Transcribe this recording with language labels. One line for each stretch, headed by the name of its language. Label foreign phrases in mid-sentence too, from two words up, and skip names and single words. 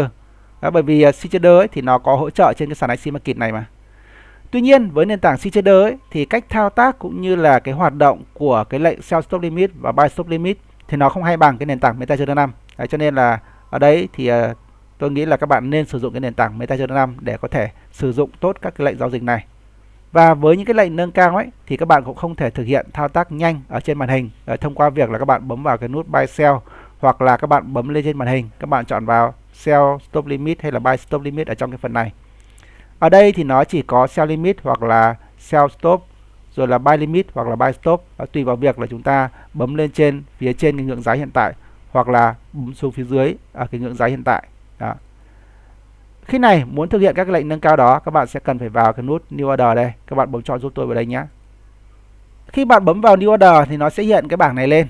Vietnamese: Bởi vì CTrader ấy thì nó có hỗ trợ trên cái sàn IC Market này mà. Tuy nhiên với nền tảng CTrader ấy, thì cách thao tác cũng như là cái hoạt động của cái lệnh
English: sell stop limit
Vietnamese: và
English: buy stop limit
Vietnamese: thì nó không hay bằng cái nền tảng MetaTrader 5. Đấy, cho nên là ở đấy thì tôi nghĩ là các bạn nên sử dụng cái nền tảng MetaTrader 5 để có thể sử dụng tốt các cái lệnh giao dịch này. Và với những cái lệnh nâng cao ấy thì các bạn cũng không thể thực hiện thao tác nhanh ở trên màn hình thông qua việc là các bạn bấm vào cái nút
English: buy sell
Vietnamese: hoặc là các bạn bấm lên trên màn hình, các bạn chọn vào
English: sell stop limit
Vietnamese: hay là
English: buy stop limit
Vietnamese: ở trong cái phần này. Ở đây thì nó chỉ có
English: sell limit
Vietnamese: hoặc là
English: sell stop,
Vietnamese: rồi là
English: buy limit
Vietnamese: hoặc là
English: buy stop,
Vietnamese: tùy vào việc là chúng ta bấm lên trên phía trên cái ngưỡng giá hiện tại hoặc là bấm xuống phía dưới ở cái ngưỡng giá hiện tại. Đó. Khi này muốn thực hiện các lệnh nâng cao đó, các bạn sẽ cần phải vào cái nút
English: New Order
Vietnamese: đây. Các bạn bấm chọn giúp tôi vào đây nhé. Khi bạn bấm vào
English: New Order
Vietnamese: thì nó sẽ hiện cái bảng này lên.